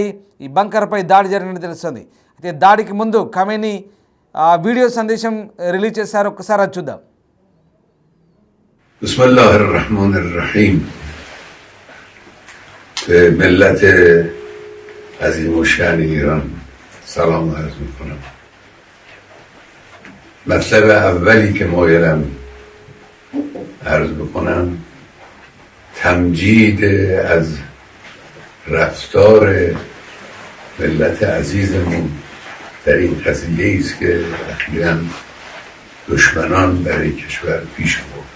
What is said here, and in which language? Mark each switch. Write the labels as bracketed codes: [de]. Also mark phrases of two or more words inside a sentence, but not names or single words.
[te] ఈ బంకర్పై దాడి జరిగినట్టు తెలుస్తుంది. అయితే దాడికి ముందు ఖమేనీ వీడియో సందేశం రిలీజ్ చేశారు. ఒక్కసారి అది చూద్దాం. [ar] بسم الله الرحمن الرحيم. [fa] ملت عظیم‌الشأن ایران سلام عرض میکنم. مطلب اولی که مایلم عرض بکنم تمجید از رفتار ملت عزیزمون در این قضیه است که اخیراً دشمنان برای کشور پیش بردن.